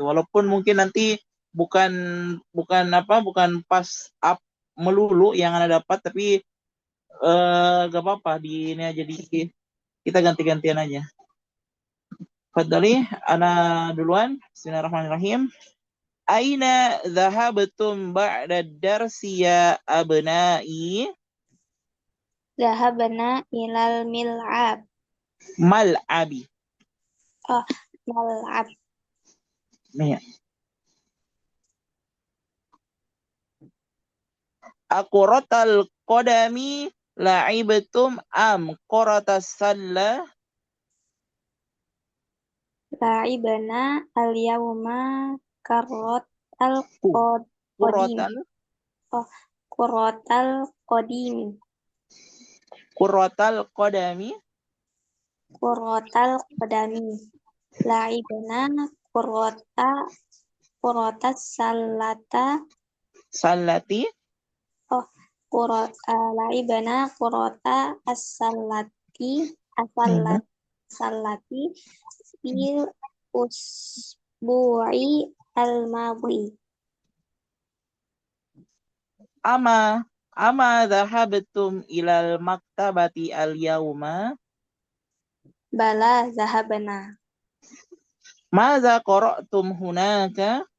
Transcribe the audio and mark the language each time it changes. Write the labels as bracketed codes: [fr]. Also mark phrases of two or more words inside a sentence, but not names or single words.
[id] Walaupun mungkin nanti bukan pas up melulu yang Ana dapat, tapi gak apa-apa di ini aja, di kita ganti-gantian aja. Fadali, Ana duluan. [ar] بسم الله الرحمن الرحيم. أين ذهبتم بعد الدرس يا أبنائي? ذهبنا إلى الملعب. Mal'abi. mal'ab. Nih, أكرة القدم لعبتم أم كرة السلة لعبنا اليوم كرة ku al-qadim. quratan Oh, كرة القدم. كرة القدم كرة القدم. لعبنا كرة السلة. sallati Oh, لعبنا كرة السلة. Mhm. السلة في الأسبوع الماضي. أما ذهبتم إلى المكتبة اليوم بلى ذهبنا. ماذا قرأتم هناك